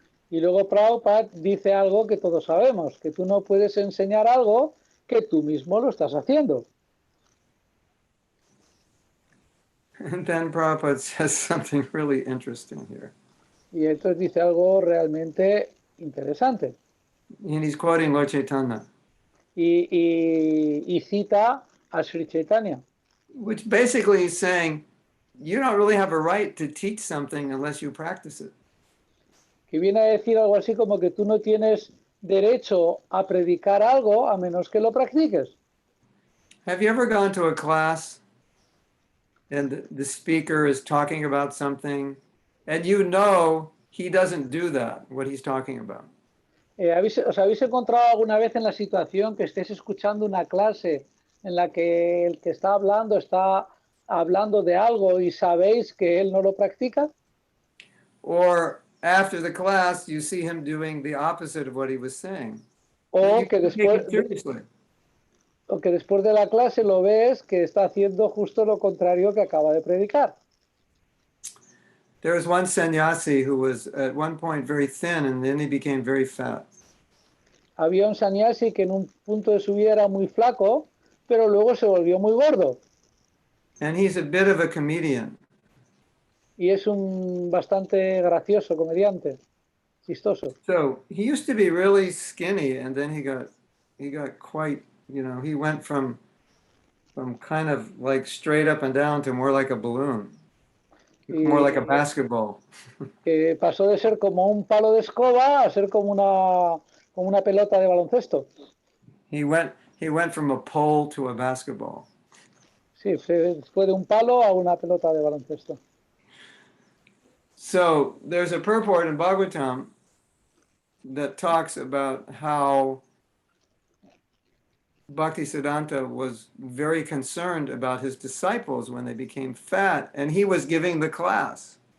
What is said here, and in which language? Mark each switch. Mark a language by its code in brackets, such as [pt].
[es] Y luego Prabhupada dice algo que todos sabemos, que tú no puedes enseñar algo que tú mismo lo estás haciendo. [en] And then Prabhupada says something really interesting here. [es] Y entonces dice algo realmente interesante. [en] And he's quoting Lord Chaitanya, [es] Y cita a Sri Chaitanya, [en] which basically is saying, you don't really have a right to teach something unless you practice it. [es] que viene a decir algo así como que tú no tienes derecho a predicar algo a menos que lo practiques. [en] Have you ever gone to a class and the speaker is talking about something and you know he doesn't do that, what he's talking about? [es] ¿Os habéis encontrado alguna vez en la situación que estéis escuchando una clase en la que el que está hablando de algo y sabéis que él no lo practica? [en] Or after the class, you see him doing the opposite of what he was saying. [es] O [en] You [es] que, [en] can't take [es] después, [en] it seriously. [es] o que después de la clase lo ves que está haciendo justo lo contrario que acaba de predicar. [en] There was one sannyasi who was at one point very thin and then he became very fat. [es] Había un sannyasi que en un punto de su vida era muy flaco, pero luego se volvió muy gordo. [en] And he's a bit of a comedian. [es] Y es un bastante gracioso comediante, chistoso. [en] So he used to be really skinny and then he got quite, he went from kind of like straight up and down to more like a balloon, more like a basketball. [es] Que pasó de ser como un palo de escoba a ser como una pelota de baloncesto. [en] He went from a pole to a basketball. [es] Sí, fue de un palo a una pelota de baloncesto. [en] So there's a purport in Bhagavatam that talks about how Bhaktisiddhanta was very concerned about his disciples when they became fat, and he was giving the class.